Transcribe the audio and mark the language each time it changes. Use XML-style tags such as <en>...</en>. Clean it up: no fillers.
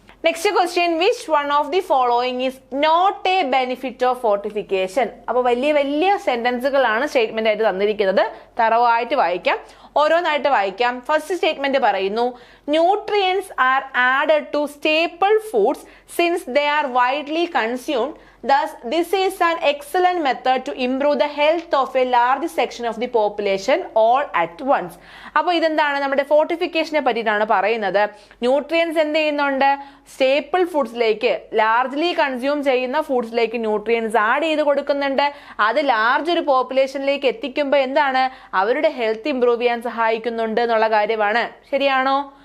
<en>Next question, which one of the following is not a benefit of fortification.</en> <ml>അപ്പൊ വലിയ വലിയ സെന്റൻസുകളാണ് statement ആയിട്ട് തന്നിരിക്കുന്നത്, തറവായിട്ട് വായിക്കാം. ഓരോന്നായിട്ട് വായിക്കാം.</ml> <en>First statement പറയുന്നു, nutrients are added to staple foods since they are widely consumed. Thus, this is an excellent method to improve the health of a large section of the population all at once.</en> <ml>അപ്പോൾ ഇതെന്താണ്, നമ്മുടെ ഫോർട്ടിഫിക്കേഷനെ പറ്റിയിട്ടാണ് പറയുന്നത്. Nutrients എന്ത് ചെയ്യുന്നുണ്ട്, staple ഫുഡ്സിലേക്ക്, largely consume ചെയ്യുന്ന ഫുഡ്സിലേക്ക് nutrients add ചെയ്ത് കൊടുക്കുന്നുണ്ട്. അത് ലാർജ് ഒരു പോപ്പുലേഷനിലേക്ക് എത്തിക്കുമ്പോൾ എന്താണ്, അവരുടെ ഹെൽത്ത് ഇംപ്രൂവ് ചെയ്യാൻ സഹായിക്കുന്നുണ്ട് എന്നുള്ള കാര്യമാണ്. ശരിയാണോ?</ml>